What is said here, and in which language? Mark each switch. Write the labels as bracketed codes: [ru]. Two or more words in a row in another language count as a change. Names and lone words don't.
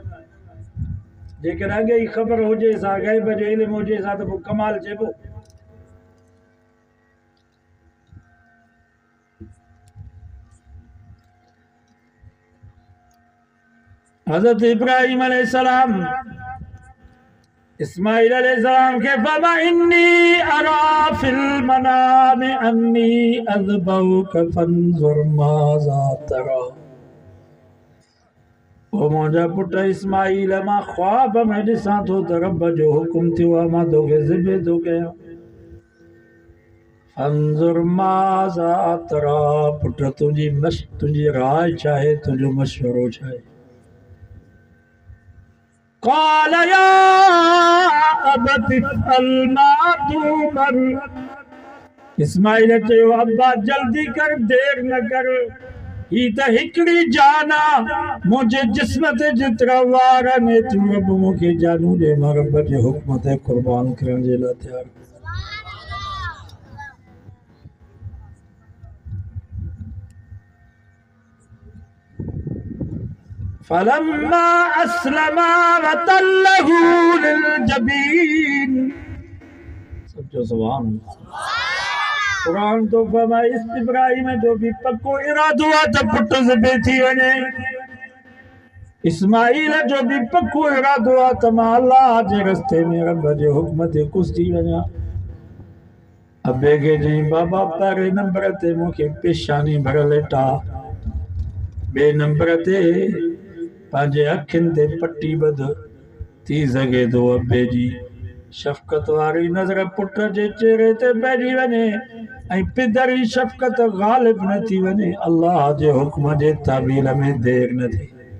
[sd] जेकर अॻे ई ख़बर हुजे सा ग़ैब जो इल्मु हुजे सा त पोइ कमाल चइबो। हज़रत इब्राहिम अलैहिस्सलाम इस्माइल अलैहिस्सलाम के [ar] فما إني أرى في المنام أني أذبحك فانظر ماذا ترى. [sd] ओ मुंहिंजा पुट इस्माइल मां ख्वाब में ॾिसां थो त रब जो हुकुम थियो आहे मां तोखे ज़िबे थो कयां। [ar] فانظر ماذا ترى, [sd] पुट तुंहिंजी राय छा आहे, तुंहिंजो मशवरो छा आहे? [ar] قال يا أبت افعل ما تؤمر. [sd] इस्माइल चयो अब्बा जल्दी कर, देर न कर, ही त हिकड़ी जान आ मुंहिंजे जिस्म ते जेतिरा वार आहिनि एतिरियूं रब मूंखे जानू ॾे, मां रब जे हुक्म ते क़ुर्बान करण जे लाइ तयार। [ar] فلما أسلما وتله للجبين. [sd] समझो [ar] سبحان الله. [sd] कुरान तो फरमाए इब्राहिम जो भी पक्को इरादो आहे त पुट ज़िबे थी वञे। इस्माइल जो भी पक्को इरादो आहे त मां अल्लाह जे रस्ते में रब जे हुक्म ते कुस्ती वञा। अबे खे चई बाबा पहिरें नंबर ते मूंखे पेशानी भरियल वेठा, ॿिए नंबर ते पंहिंजे अखियुनि ते पटी ॿध, थी सघे थो अबे जी शफ़क़त वारी नज़र पुट जे चेहरे ते पइजी वञे ऐं पिदर जी शफ़क़त ग़ालिब न थी वञे, अल्लाह जे हुक्म जे ताबीर में देर न थिए।